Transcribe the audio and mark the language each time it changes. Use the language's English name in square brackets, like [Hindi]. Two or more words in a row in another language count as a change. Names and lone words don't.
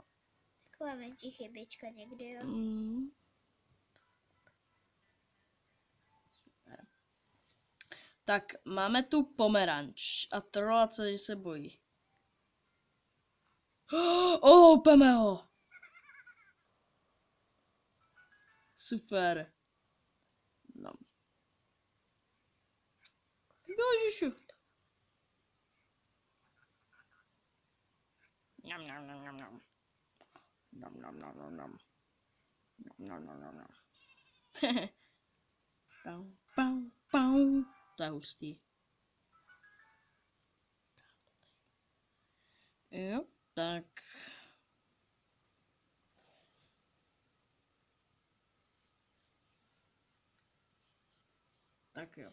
[Czech] Taková menší chybička někdy, jo. Super. Tak máme tu pomeranč a trolla celý se bojí. Loupeme ho! Super. No. Božišu. Nam nam nam nam nam. Nam nam nam nam nam. Nam nam nam nam. Pau, pau, pau. To je hustý. Jo, tak. Tak jo.